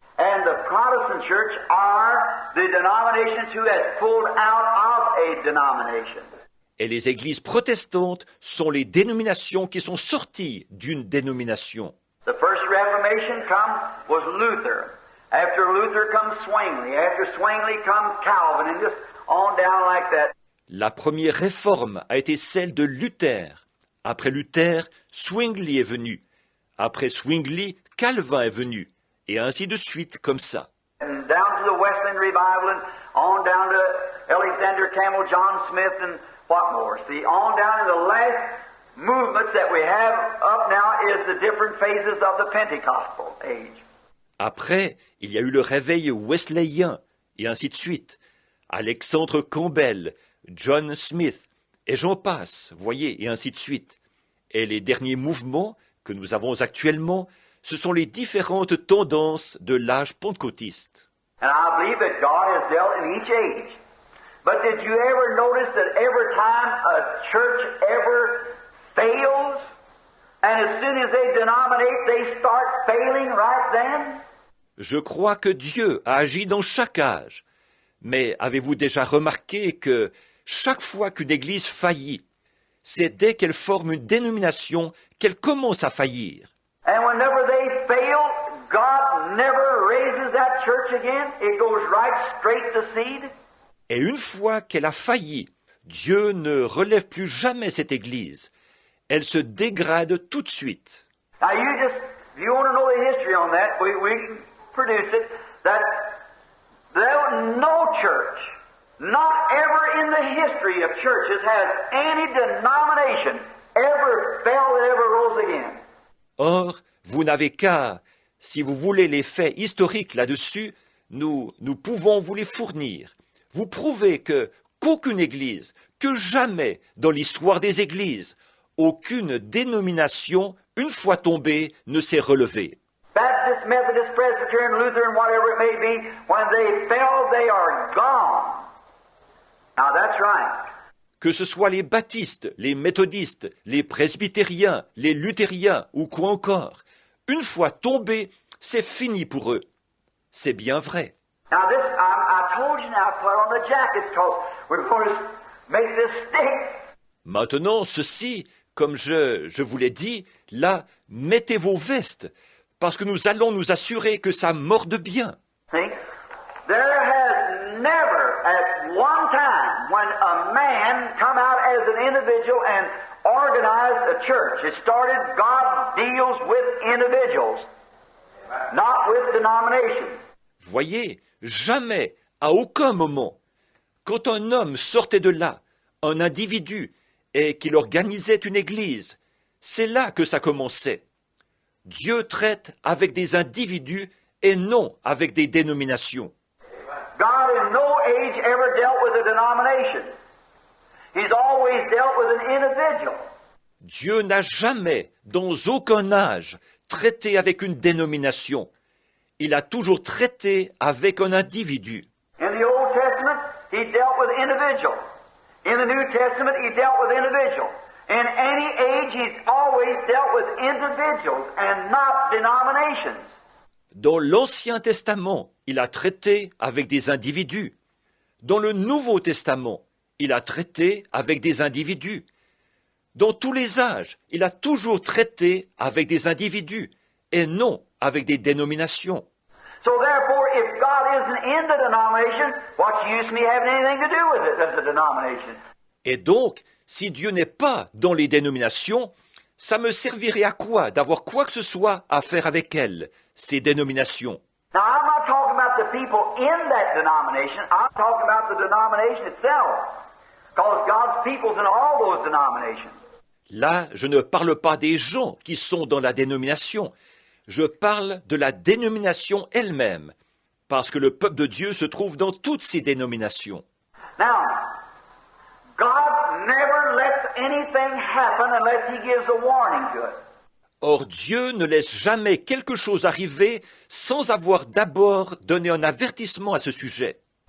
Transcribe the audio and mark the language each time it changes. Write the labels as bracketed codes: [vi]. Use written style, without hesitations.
[en] And the Protestant church are the denominations who has pulled out of a denomination. [fr] Et les églises protestantes sont les dénominations qui sont sorties d'une dénomination. [en] The first Reformation was Luther. After Luther comes Zwingli. After Zwingli comes Calvin, and just on down like that. [fr] La première réforme a été celle de Luther. Après Luther, Zwingli est venu. Après Zwingli, Calvin est venu. Et ainsi de suite, comme ça. [en] And down to the Wesleyan Revival, and on down to Alexander Campbell, John Smith, and what more? See, on down in the last movements that we have up now is the different phases of the Pentecostal age. [fr] Après, il y a eu le réveil wesleyen, et ainsi de suite. Alexandre Campbell, John Smith, et j'en passe, voyez, et ainsi de suite. Et les derniers mouvements que nous avons actuellement, ce sont les différentes tendances de l'âge pentecôtiste. [en] And I believe that God has dealt in each age. But did you ever notice that every time a church ever fails, and as soon as they denominate, they start failing right then? [fr] Je crois que Dieu a agi dans chaque âge. Mais avez-vous déjà remarqué que chaque fois qu'une église faillit, c'est dès qu'elle forme une dénomination qu'elle commence à faillir. [en] And whenever they fail, God never raises that church again. It goes right straight to seed. [fr] Et une fois qu'elle a failli, Dieu ne relève plus jamais cette église. Elle se dégrade tout de suite. [en] Now if you want to know the history on that, we can produce it, that no church, not ever in the history of churches has any denomination ever fell that ever rose again. [fr] Or, vous n'avez qu'à, si vous voulez les faits historiques là-dessus, nous pouvons vous les fournir. Vous prouvez qu'aucune église, que jamais dans l'histoire des églises, aucune dénomination, une fois tombée, ne s'est relevée. [en] Baptist, Methodist, Presbyterian, Lutheran, whatever it may be, when they fell, they are gone. Now that's right. [fr] Que ce soit les baptistes, les méthodistes, les presbytériens, les luthériens ou quoi encore, une fois tombés, c'est fini pour eux. C'est bien vrai. [en] Now this, I told you now, put on the jackets because we're going to make this stick. [fr] Maintenant, ceci, comme je vous l'ai dit, là, mettez vos vestes, parce que nous allons nous assurer que ça morde bien. [en] See? There has never, at one time, when a man come out as an individual and organized a church, it started, God deals with individuals, not with denominations. [fr] Voyez, jamais, à aucun moment, quand un homme sortait de là, un individu, et qu'il organisait une église, c'est là que ça commençait. Dieu traite avec des individus et non avec des dénominations. [en] God in no age ever dealt with a denomination. He's always dealt with an individual. [fr] Dieu n'a jamais, dans aucun âge, traité avec une dénomination. Il a toujours traité avec un individu. [en] In the Old Testament, he dealt with individuals. In the New Testament, he dealt with individuals. In any age, he's always dealt with individuals and not denominations. [fr] Dans l'Ancien Testament, il a traité avec des individus. Dans le Nouveau Testament, il a traité avec des individus. Dans tous les âges, il a toujours traité avec des individus et non avec des dénominations. [en] So therefore, if God isn't in the denomination, what's the use of me having anything to do with it as a denomination? [fr] Et donc, si Dieu n'est pas dans les dénominations, ça me servirait à quoi d'avoir quoi que ce soit à faire avec elles, ces dénominations? [en] Now, I'm not talking about the people in that denomination. I'm talking about the denomination itself. Because God's people's in all those denominations. [fr] Là, je ne parle pas des gens qui sont dans la dénomination. Je parle de la dénomination elle-même, parce que le peuple de Dieu se trouve dans toutes ces dénominations. [en] Now, God never lets anything happen unless He gives a warning to it. [fr] Or, Dieu ne laisse jamais quelque chose arriver sans avoir d'abord donné un avertissement à ce sujet.